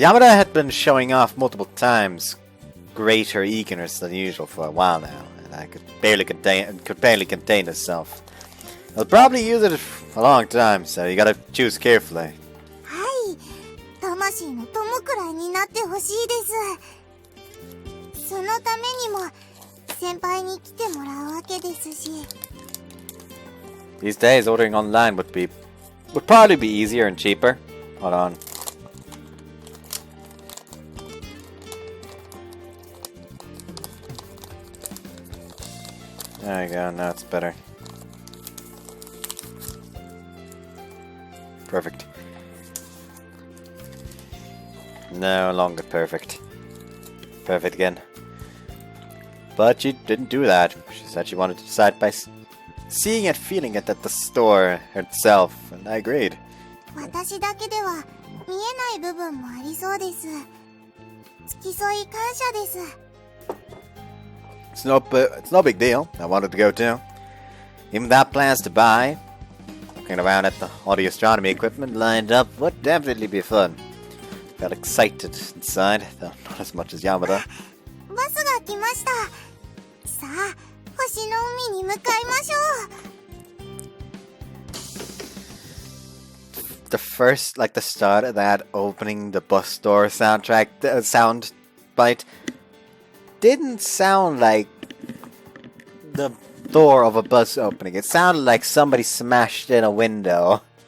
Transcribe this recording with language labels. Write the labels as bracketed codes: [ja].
[en] Yamada had been showing off multiple times greater eagerness than usual for a while now, and I could barely contain herself. I'll probably use it for a long time, so you gotta choose carefully. [ja] はい、魂の友くらいになってほしいです。そのためにも先輩に来てもらうわけですし。 [en] These days, ordering online would probably be easier and cheaper. Hold on. There you go, now it's better. No longer perfect. Perfect again. But she didn't do that. She said she wanted to decide by seeing and feeling it at the store herself, and I agreed. [ja] 私だけでは見えない部分もありそうです。付き添い感謝です。 [en] It's no big deal. I wanted to go too. Even without plans to buy. Looking around at the audio astronomy equipment lined up would definitely be fun. Got excited inside, though not as much as Yamada. [ja] バスが来ました。さあ、星の海に向かいましょう。 [en] The first, like the start of that opening the bus door soundtrack, sound bite, didn't sound like the door of a bus opening. It sounded like somebody smashed in a window.